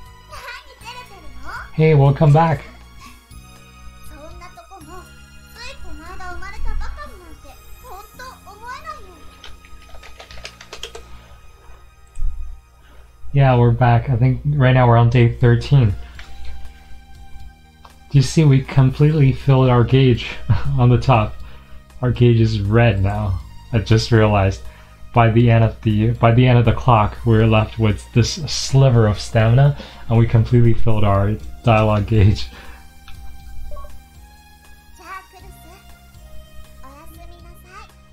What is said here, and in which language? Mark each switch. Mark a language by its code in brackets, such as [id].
[ja] 何照れてるの？ [en] Hey, welcome back. [ja] そんなとこもついこの間生まれたばかりなんてほんと思えないよ。 [en] Yeah, we're back. I think right now we're on day 13. Do you see we completely filled our gauge on the top? Our gauge is red now. I just realized by the end of the clock we're left with this sliver of stamina and we completely filled our dialogue gauge. [ja] じゃあクルス、おやすみなさい。